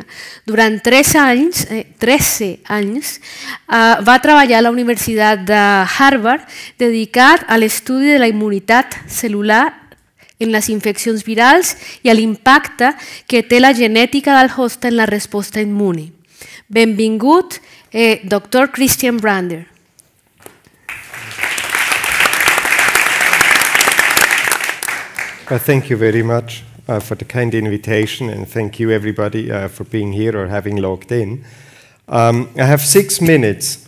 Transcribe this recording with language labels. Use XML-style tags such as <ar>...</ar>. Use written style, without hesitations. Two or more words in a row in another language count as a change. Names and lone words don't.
<ca>Durant 13 anys va treballar a la Universitat de Harvard dedicat a l'estudi de la immunitat celular en les infeccions virals i a l'impacte que té la genètica del host en la resposta immune. Benvingut, Dr. Christian Brander.</ca> <en>Thank you very much for the kind invitation, and thank you everybody for being here or having logged in. I have 6 minutes.</en>